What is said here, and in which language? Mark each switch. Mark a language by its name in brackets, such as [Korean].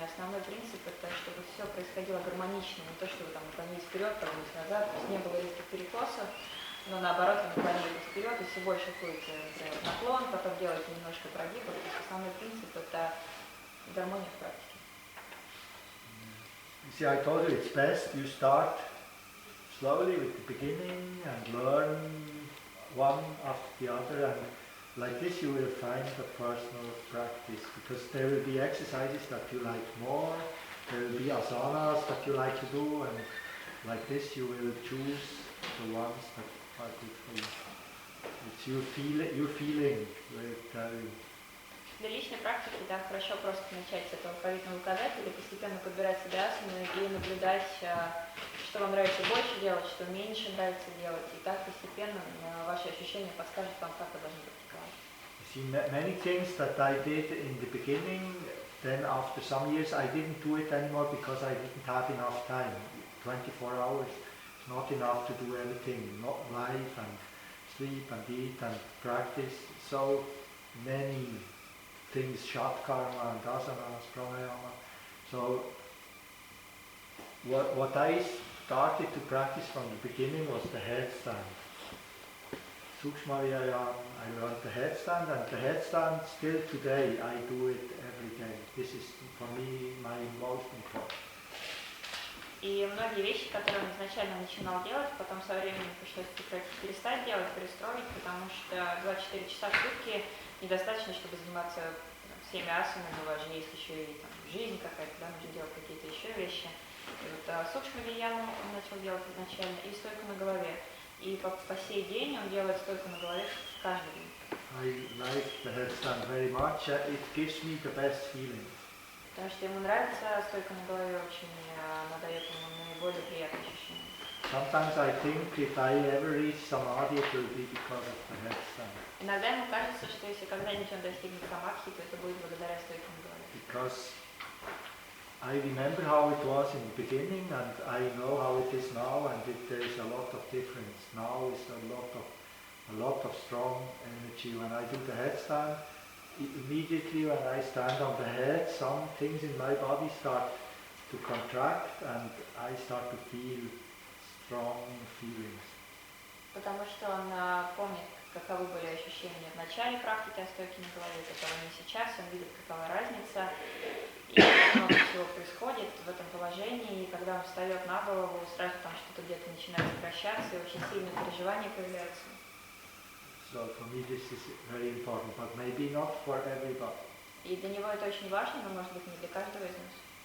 [Russian] Основной принцип это, чтобы все происходило гармонично, не то, чтобы там наклонились вперед, наклонились назад, то есть не было резких перекосов, но наоборот вы наклонились вперед и все больше ходите, например, наклон, потом делаете немножко прогибов. То есть основной принцип это гармония в практике. [English] You see, I told you it's best you start slowly with the beginning and learn one after the other, and like this you will find a personal practice, because there will be exercises that you like more, there will be asanas that you like to do, and like this you will choose the ones that are good for you. It's your feeling will tell you. [Russian] Для личной практики, да, хорошо просто начать с этого алфавитного указателя, постепенно подбирать себе асаны и наблюдать, что вам нравится больше делать, что меньше нравится делать, и так постепенно ваши ощущения подскажут вам, как вы должны практиковать. [English] See, many things that I did in the beginning, then after some years I didn't do it anymore because I didn't have enough time. 24 hours is not enough to do everything, not life and sleep and eat and practice. So many things, shatkarma and asanas, pranayama. So what I started to practice from the beginning was the headstand. Sukshma Vyayam, I learned the headstand, and the headstand still today I do it every day. This is for me my most important. [Russian] И многие вещи, которые он изначально начинал делать, потом со временем пришлось перестать делать, перестроить, потому что 24 часа в сутки недостаточно, чтобы заниматься всеми асанами, у вас же есть еще и там, жизнь какая-то, да, нужно делать какие-то еще вещи. И вот Сукшма Вияну он начал делать изначально, и стойку на голове. И по сей день он делает стойку на голове каждый день. [English] I like the headstand very much. It gives me the best feeling. [Russian] Потому что ему нравится стойка на голове, очень она дает ему наиболее приятные ощущения. [English] Sometimes I think if I ever reach samadhi, it will be because of the headstand. [Russian] Иногда ему кажется, что если когда-нибудь он достигнет самадхи, то это будет благодаря стойке на голове. [English] Because I remember how it was in the beginning, and I know how it is now, and there is a lot of difference. Now is a lot of strong energy. When I do the headstand, immediately when I stand on the head, some things in my body start to contract, and I start to feel strong feelings. [Russian] Потому что он помнит каковы были ощущения в начале практики о стойке на голове, каковы они сейчас, он видит, какова разница, и много всего происходит в этом положении, и когда он встает на голову, сразу там что-то где-то начинает сокращаться, и очень сильные переживания появляются. [English] So for me this is very important, but maybe not for everybody. [Russian] И для него это очень важно, но может быть не для каждого из нас.